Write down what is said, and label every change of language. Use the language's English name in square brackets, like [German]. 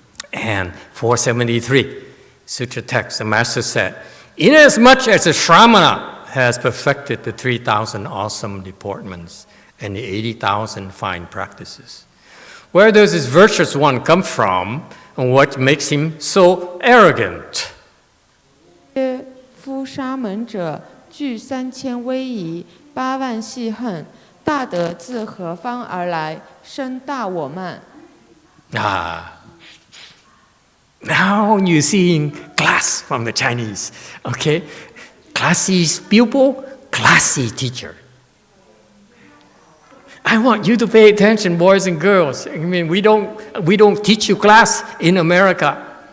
[English] And 473, Sutra text, the master said, inasmuch as the Shramana has perfected the 3,000 awesome deportments and the 80,000 fine practices, where does this virtuous one come from, and what makes him so arrogant? [Chinese] 夫沙门者，具3000威仪，8万细恨，大德自何方而来？生大我慢。 [English] Now you're seeing class from the Chinese, okay? Classy pupil, classy teacher. I want you to pay attention, boys and girls. I mean, we don't teach you class in America.